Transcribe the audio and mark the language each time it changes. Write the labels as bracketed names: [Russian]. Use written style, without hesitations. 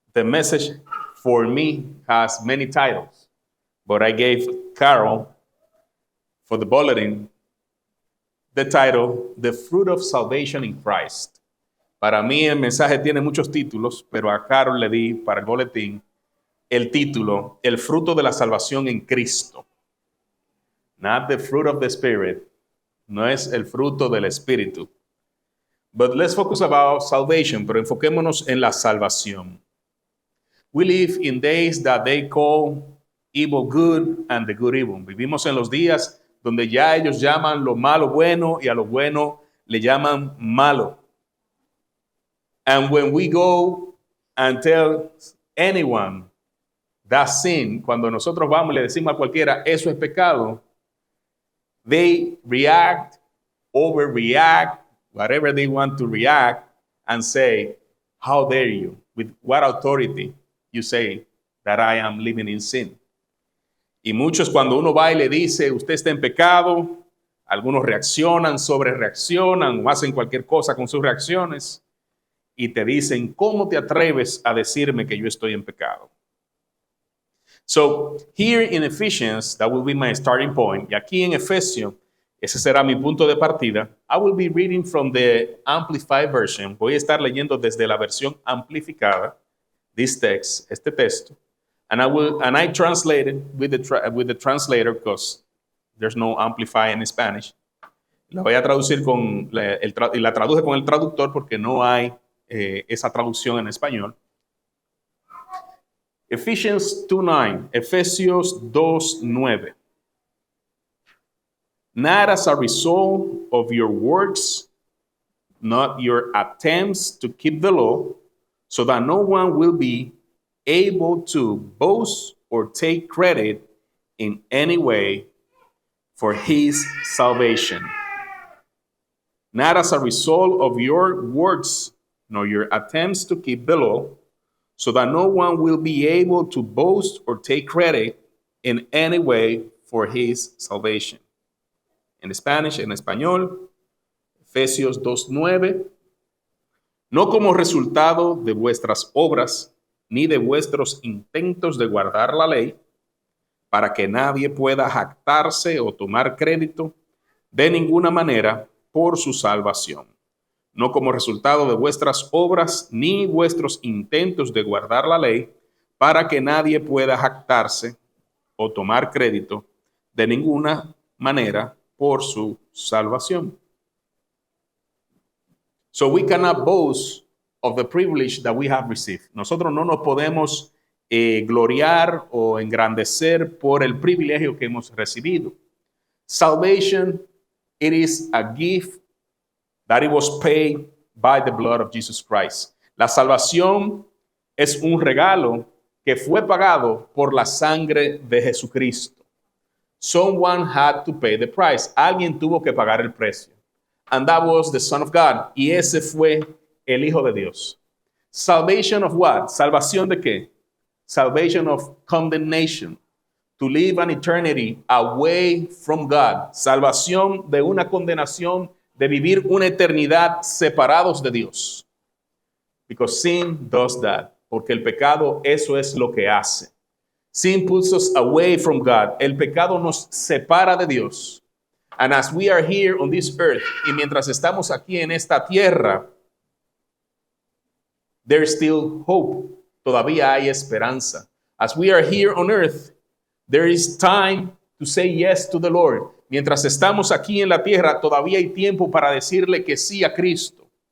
[English] The message for me has many titles, but I gave Carol for the bulletin the title, The Fruit of Salvation in Christ. [Spanish] Para mí el mensaje tiene muchos títulos, pero a Carol le di para el boletín el título, El fruto de la salvación en Cristo. [English] Not the fruit of the Spirit. [Spanish] No es el fruto del Espíritu. [English] But let's focus about salvation, [Spanish] pero enfoquémonos en la salvación. [English] We live in days that they call evil good and the good evil. [Spanish] Vivimos en los días donde ya ellos llaman lo malo bueno y a lo bueno le llaman malo. [English] And when we go and tell anyone that sin, [Spanish] cuando nosotros vamos y le decimos a cualquiera, eso es pecado, [English] they react, overreact, whatever they want to react, and say, how dare you? With what authority you say that I am living in sin? [Spanish] Y muchos cuando uno va y le dice, usted está en pecado, algunos reaccionan, sobrereaccionan o hacen cualquier cosa con sus reacciones y te dicen, ¿cómo te atreves a decirme que yo estoy en pecado? [English] So, here in Ephesians, that will be my starting point. [Spanish] Y aquí en Efesios, ese será mi punto de partida. [English] I will be reading from the Amplified version. [Spanish] Voy a estar leyendo desde la versión amplificada, [English] this text, [Spanish] este texto. [English] And I translate it with the translator because there's no amplify in Spanish. [Spanish] La voy a traducir y la traduje con el traductor porque no hay esa traducción en español. [English] Ephesians 2:9, Efesios 2:9. Not as a result of your works, not your attempts to keep the law, so that no one will be able to boast or take credit in any way for his salvation. Not as a result of your works, nor your attempts to keep the law, so that no one will be able to boast or take credit in any way for his salvation. [Spanish] En Spanish, en español, Efesios 2:9, no como resultado de vuestras obras, ni de vuestros intentos de guardar la ley, para que nadie pueda jactarse o tomar crédito de ninguna manera por su salvación. No como resultado de vuestras obras, ni vuestros intentos de guardar la ley, para que nadie pueda jactarse o tomar crédito de ninguna manera por su salvación. [English] So we cannot boast of the privilege that we have received. [Spanish] Nosotros no nos podemos gloriar o engrandecer por el privilegio que hemos recibido. [English] Salvation, it is a gift that it was paid by the blood of Jesus Christ. [Spanish] La salvación es un regalo que fue pagado por la sangre de Jesucristo. [English] Someone had to pay the price. [Spanish] Alguien tuvo que pagar el precio. [English] And that was the Son of God. [Spanish] Y ese fue el Hijo de Dios. [English] Salvation of what? [Spanish] ¿Salvación de qué? [English] Salvation of condemnation. To live an eternity away from God. [Spanish] Salvación de una condenación, de vivir una eternidad separados de Dios. [English] Because sin does that. [Spanish] Porque el pecado eso es lo que hace. [English] Sin puts us away from God. [Spanish] El pecado nos separa de Dios. [English] And as we are here on this earth, [Spanish] y mientras estamos aquí en esta tierra, [English] there's still hope. [Spanish] Todavía hay esperanza. [English] As we are here on earth, there is time to say yes to the Lord. [Spanish] Mientras estamos aquí en la tierra, todavía hay tiempo para decirle que sí a Cristo.